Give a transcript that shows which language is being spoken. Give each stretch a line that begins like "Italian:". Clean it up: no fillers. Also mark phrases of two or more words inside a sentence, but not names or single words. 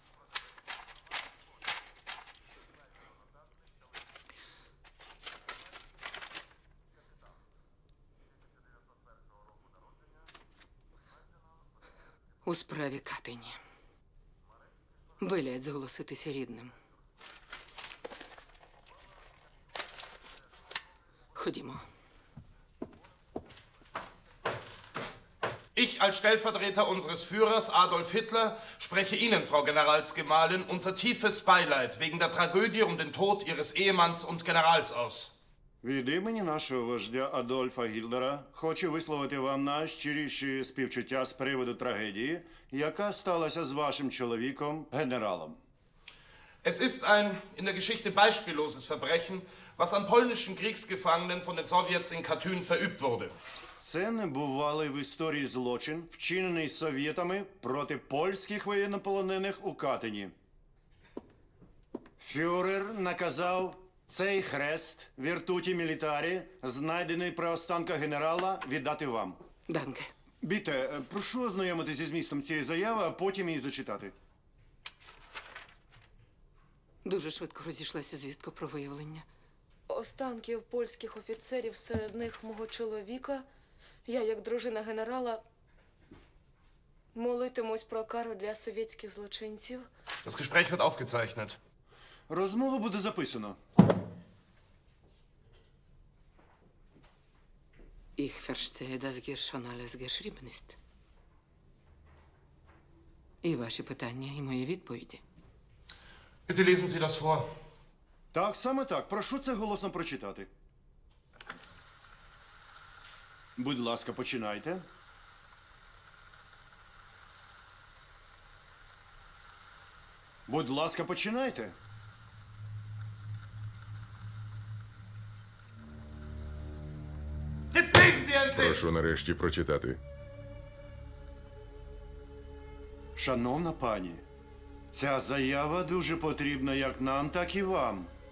Ukrainian: У справі Катині. Велять зголоситися рідним. Ходімо.
German: Ich als Stellvertreter unseres Führers Adolf Hitler spreche Ihnen, Frau Generalsgemahlin, unser tiefes Beileid wegen der Tragödie um den Tod Ihres Ehemanns und Generals aus.
Ukrainian: Від імені нашого вождя Адольфа Гітлера хочу висловити вам найщиріші співчуття з приводу трагедії, яка сталася з вашим чоловіком, генералом.
German: Es ist ein in der Geschichte beispielloses Verbrechen, was an polnischen Kriegsgefangenen von den Sowjets in Katyn verübt wurde.
Ukrainian: Це небувалий в історії злочин, вчинений совєтами проти польських воєннополонених у Катині. Фюрер наказав цей хрест віртуті мілітарі, знайдений при останках генерала, віддати вам. Данке. Біте, прошу ознайомитися зі змістом цієї заяви, а потім її зачитати. Дуже швидко розійшлася звістка про виявлення. Останків польських офіцерів, серед них мого чоловіка, я, як дружина генерала, молитимусь про кару для совєтських злочинців.
German: Das Gespräch wird aufgezeichnet.
Ukrainian: Розмову буде записано.
German: Ich verstehe das hier schon alles geschrieben ist.
Ukrainian: І ваші питання, і мої відповіді.
German: Bitte lesen Sie das vor.
Ukrainian: Так, саме так. Прошу це голосно прочитати. Будь ласка, починайте. Будь ласка, починайте.
German: Jetzt lesen Sie endlich!
Ukrainian: Прошу нарешті прочитати. Шановна пані, ця заява дуже потрібна як нам, так і вам.